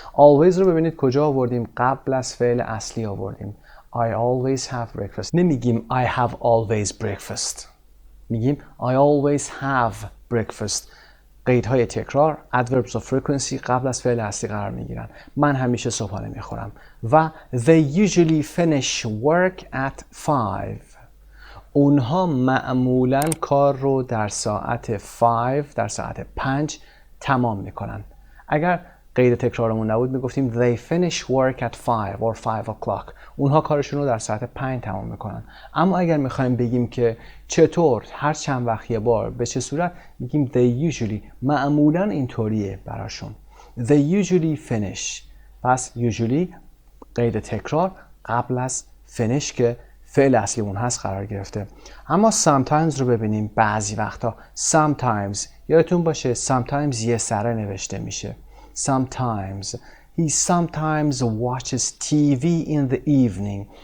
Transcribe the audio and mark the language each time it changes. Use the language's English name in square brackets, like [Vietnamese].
[Persian] always رو ببینید کجا آوردیم؟ قبل از فعل اصلی آوردیم. [English] I always have breakfast. [Persian] نمیگیم [English] I have always breakfast. [Persian] میگیم [English] I always have breakfast. [Persian] قیدهای تکرار [English] adverbs of frequency [Persian] قبل از فعل اصلی قرار میگیرن. من همیشه صبحانه میخورم. [English] و they usually finish work at 5. [Persian] اونها معمولاً کار رو در ساعت 5 در ساعت 5 تمام میکنن. اگر قید تکرارمون نبود میگفتیم [English] they finish work at 5 or 5 o'clock. [Persian] اونها کارشون رو در ساعت 5 تمام میکنن. اما اگر میخوایم بگیم که چطور، هر چند وقت یه بار، به چه صورت، میگیم [English] they usually، [Persian] معمولاً اینطوریه براشون. [English] they usually finish. [Persian] پس usually قید تکرار قبل از finish که فعل اصلیمون هست قرار گرفته. اما sometimes رو ببینیم. بعضی وقتا sometimes، یادتون باشه sometimes یه سره نوشته میشه. [English] sometimes he sometimes watches TV in the evening.